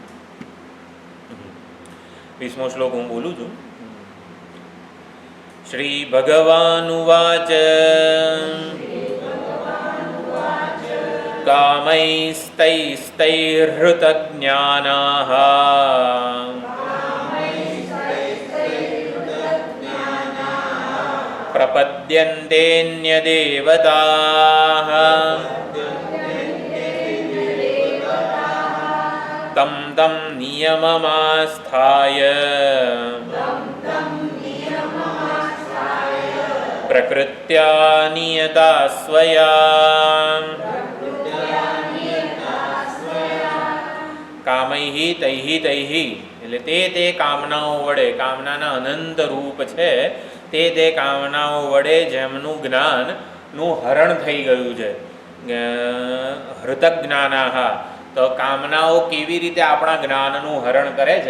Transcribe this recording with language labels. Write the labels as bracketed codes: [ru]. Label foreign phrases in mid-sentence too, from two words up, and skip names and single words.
[gu] 20મો શ્લોક હું બોલું છું. [sa] શ્રી ભગવાનુવાચ કામૈस्तैस्तैर्हृतज्ञानाः प्रपद्यन्तेऽन्यदेवताः तं तं नियममास्थाय प्रकृत्या नियता स्वया कामैहि तैहि तैहि [gu] એટલે તે કામનાઓ વડે, કામનાના અનંત રૂપ છે, તે કામનાઓ વડે જેમનું જ્ઞાન નું હરણ થઈ ગયું છે. [sa] हृतक ज्ञानाह, [gu] તો કામનાઓ કેવી રીતે આપણા જ્ઞાનનું હરણ કરે છે.